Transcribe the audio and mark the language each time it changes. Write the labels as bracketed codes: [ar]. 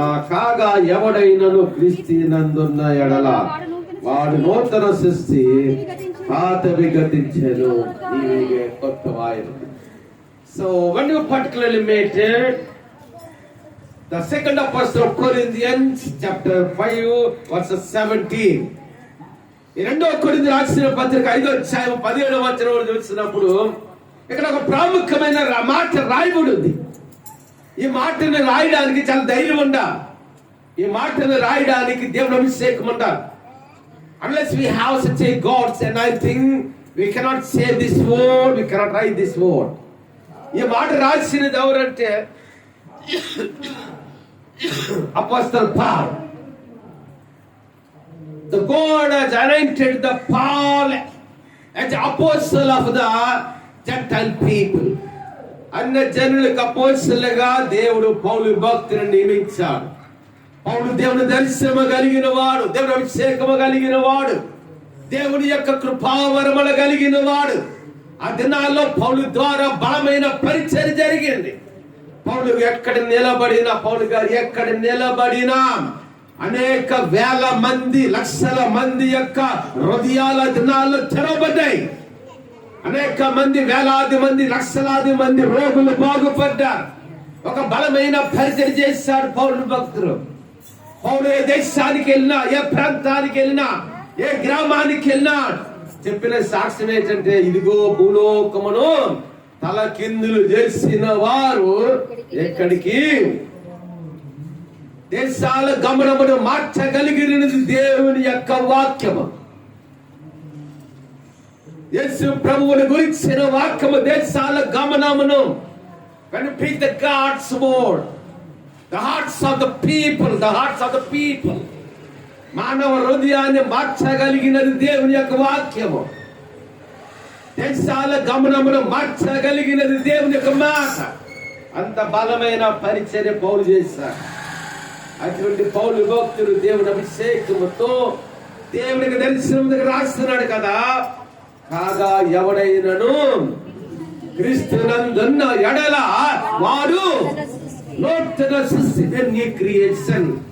[te] కాగా ఎవడైనను క్రీస్తునందున్న ఎడల వాడు నూతన సృష్టి, పాతవి గతించెను, ఇవి కొత్తవాయెను. [en] So when you particularly made it, the second epistle of Corinthians chapter 5 verses 17. [te] ఈ రెండవ కొరింథీ రాసిన పత్రిక 5వ అధ్యాయం 17వ వచనం చూసినప్పుడు ఇక్కడ ఒక ప్రాముఖ్యమైన మాట రాయబడి ఉంది. ఈ మాటను రాయడానికి చాలా ధైర్యం ఉండాలి. ఈ మాటను రాయడానికి దేవుని అభిషేకం ఉండాలి. [en] Unless we have such a God's anointing, we cannot say this word, we cannot write this word. [te] ఈ మాట రాసినది ఎవరంటే apostle Paul. [en] The God has anointed the Paul as the apostle of the Gentile people. [te] అన్య జనులకు అపోస్తలుగా దేవుడు పౌలు భక్తులను నియమించాడు. పౌలు దేవుని దర్శనము కలిగిన వాడు, దేవుని అభిషేకము కలిగిన వాడు, దేవుని యొక్క కృపావరములు కలిగిన వాడు. ఆ దినాల్లో పౌలు ద్వారా బలమైన పరిచర్య జరిగింది. పౌలు ఎక్కడ నిలబడినా, పౌలు గారు ఎక్కడ నిలబడినా అనేక వేల మంది, లక్షల మంది యొక్క హృదయాల దినాల్లో తెరవబడ్డాయి. అనేక మంది, వేలాది మంది, లక్షలాది మంది రోగులు బాగుపడ్డారు. ఒక బలమైన పరిచర్య చేశాడు పౌలు భక్తులు. పౌలు ఏ దేశానికి వెళ్ళినా, ఏ ప్రాంతానికి వెళ్ళినా, ఏ గ్రామానికి వెళ్ళినా చెప్పిన సాక్ష్యం ఏంటంటే, ఇదిగో భూలోకమును తలకిందులు చేసిన వారు ఎక్కడికి, దేశాల గమనమును మార్చగలిగినది దేవుని యొక్క వాక్యము. యేసు ప్రభువుని గురించిన వాక్యము దేశాల గమనమును, [en] when you preach the God's word, the hearts of the people, [te] the hearts of the people, మానవ హృదయాన్ని మార్చగలిగినది దేవుని యొక్క వాక్యము. దేశాల గమనమును మార్చగలిగినది దేవుని యొక్క మాట. అంత బలమైన పరిచర్య పౌలు చేశారు. అటువంటి పౌలు భక్తుడు దేవుని అభిషేకముతో దేవునికి దర్శనం దగ్గర రాస్తున్నాడు కదా. కాగా ఎవడైనను క్రీస్తునందున్న ఎడల వాడు నూతన సృష్టి, [en] New creation.